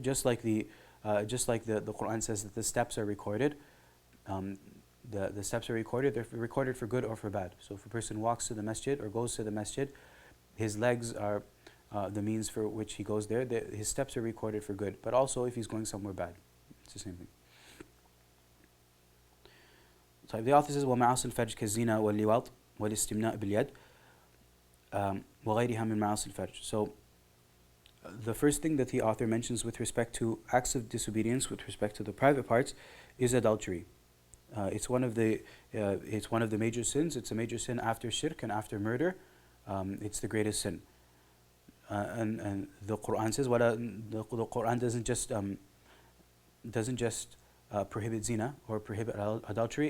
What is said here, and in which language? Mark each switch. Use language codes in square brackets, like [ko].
[en] Just like the Quran says that the steps are recorded. The steps are recorded. They're recorded for good or for bad. So if a person walks to the masjid or goes to the masjid, his legs are the means for which he goes there. His steps are recorded for good. But also if he's going somewhere bad, it's the same thing. So the author says, [ar] وَمَعَصِ الْفَرْجِ كَالزِّنَا وَاللِّوَاطِ وَالِاسْتِمْنَاءِ بِالْيَدِ وَغَيْرِهَا مِنْ مَعَاصِ الْفَرْجِ. [en] So the first thing that the author mentions with respect to acts of disobedience, with respect to the private parts, is adultery. It's one of the major sins. It's a major sin after shirk and after murder. It's the greatest sin. And the Quran says, the Quran doesn't just prohibit zina or prohibit adultery.